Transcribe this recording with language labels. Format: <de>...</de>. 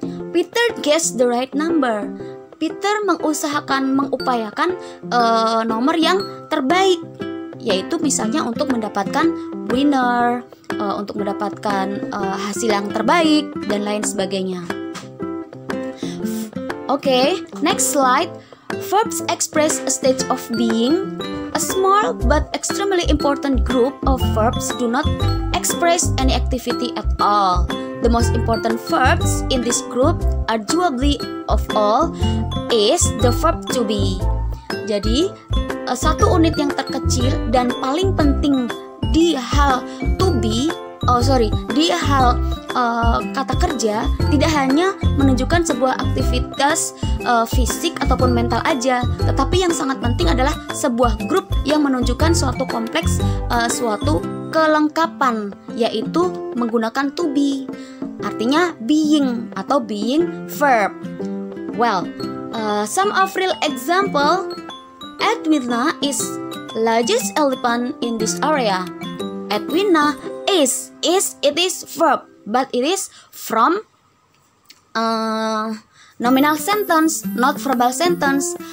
<en>Peter guessed the right number.</en> <id>Peter mengupayakan nomor yang terbaik, yaitu misalnya untuk mendapatkan winner, untuk mendapatkan hasil yang terbaik dan lain sebagainya.</id> <en>Okay, next slide. Verbs express a state of being. A small but extremely important group of verbs do not express any activity at all. The most important verbs in this group, arguably of all, is the verb to be.</en> <id>Jadi, satu unit yang terkecil dan paling penting di hal to be, di hal kata kerja tidak hanya menunjukkan sebuah aktivitas fisik ataupun mental aja, tetapi yang sangat penting adalah sebuah grup yang menunjukkan suatu kompleks, suatu kelengkapan, yaitu menggunakan to be, artinya being atau being verb.</id> <en>Well, some of real example, Edwina is largest elephant in this area. Edwina is it is verb, but it is from nominal sentence, not verbal sentence.</en>